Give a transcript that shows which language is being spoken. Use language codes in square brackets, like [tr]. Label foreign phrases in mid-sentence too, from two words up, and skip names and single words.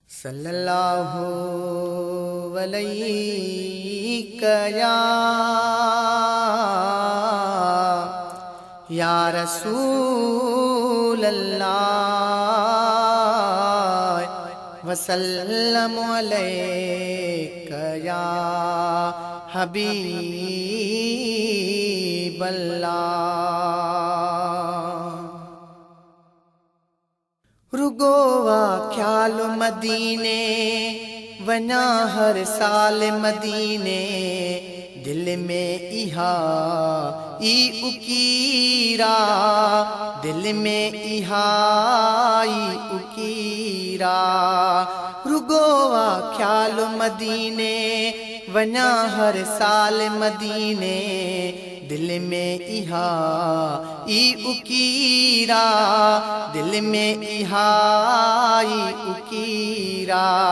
[ar] صلی اللہ علیک یا، یا رسول اللہ، وسلم علیک یا حبیب اللہ۔ [sd] رگو وا خیال مدینے، وڃا هر سال مديني، دل ۾ اها ئي اڪيرا، دل ۾ اها ئي اڪيرا۔ رگو وا خيال مديني، وڃا هر سال مديني، دل ۾ اها ئي اڪيرا، دل ۾ اها ئي اڪيرا۔